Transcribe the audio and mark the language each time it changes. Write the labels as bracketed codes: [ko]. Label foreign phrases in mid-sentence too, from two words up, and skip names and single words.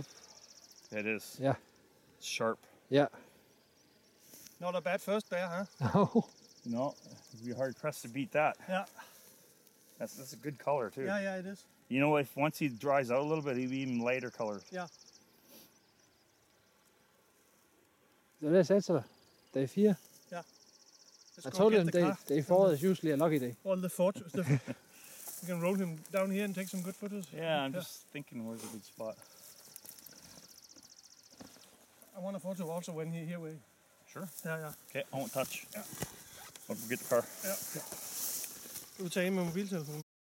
[en] It is. Yeah. It's sharp. Yeah. Not a bad first bear, huh? Oh. No, it'd be hard pressed to beat that. Yeah. That's a good color too. Yeah, yeah, it is. You know, if once he dries out a little bit, he'll be even lighter color. Yeah. [da] Det var det, jeg sagde til dig. Dag 4. [en] Let's I go told get him the car. day 4 is usually a lucky day. All the photos. We can roll him down here and take some good photos. Yeah, I'm just thinking where's a good spot. I want a photo also when he here way. Sure. Ja. Okay, I won't touch. Ja. Don't forget the car. [da] Ja. Du tager med mobiltelefonen.